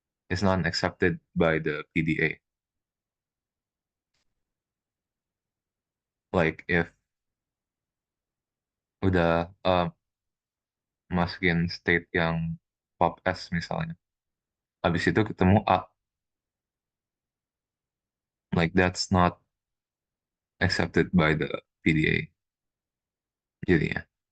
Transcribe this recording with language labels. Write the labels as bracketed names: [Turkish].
[English] It's not accepted by the PDA. Like if [Indonesian] udah masukin state yang pop S misalnya. Habis itu ketemu A. [English] Like that's not accepted by the PDA. [Indonesian] Jadinya.